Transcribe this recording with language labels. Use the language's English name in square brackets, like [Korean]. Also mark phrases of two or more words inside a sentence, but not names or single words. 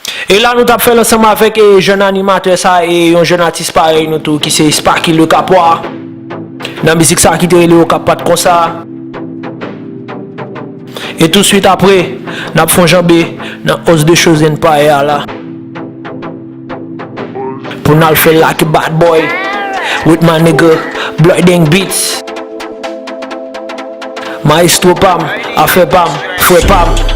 [Haitian Creole] E la nou t ap fè ansanm avèk, e, jèn animatè sa, e yon jèn atis parèy nou tou, ki se Sparky Le Kapwa. Nan mizik sa ki te rele, Okap pa t konsa. E tout swit apre, n ap fè janbe nan Os de Chosen Empire la. Pou n al fè Like a Bad Boy [English] with my nigga [Haitian Creole] Blooding Beats. Maestro Pam, Afè Pam, Frè Pam.